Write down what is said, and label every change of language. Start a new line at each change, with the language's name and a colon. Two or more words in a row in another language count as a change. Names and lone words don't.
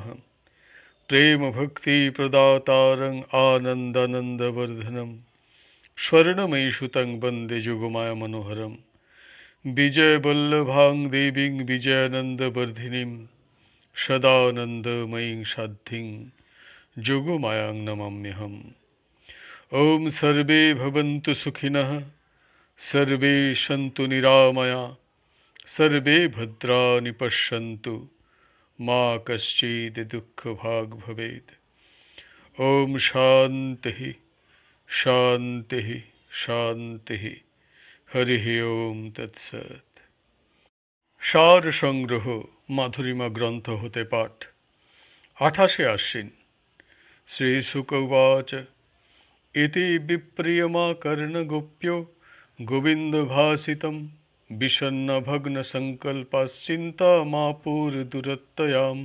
Sanskrit: প্রেম ভক্তি প্রদাতারং আনন্দানন্দবর্ধনম, স্বর্ণময়ীসুতং বন্দে যুগমায়া মনোহরম। বিজয়বল্লভাং দেবীং বিজয়ানন্দবর্ধিনীং, সদানন্দময়ীং সাধ্যিং যোগমায়াং নমাম্যহম। ওম সর্বে ভবন্তু সুখিনঃ, সর্বে সন্তু নিরাময়া, সর্বে ভদ্রাণি পশ্যন্তু, মা কশ্চিৎ দুঃখভাগ ভবেৎ। ওম শান্তি শান্তি শান্তি। হরি ওম তৎসৎ।
Bangla: সার সংগ্রহ মাধুরিমা গ্রন্থ হতে পাঠ। 28 আশ্বিন।
Sanskrit: শ্রী শুক উবাচ ইতি বিপ্রিয়মাকর্ণগোপ্য গোবিন্দ ভাসিতম বিষণ্ণ ভগ্ন সংকল্পশ্চিন্তামাপুর দুরত্যয়াম।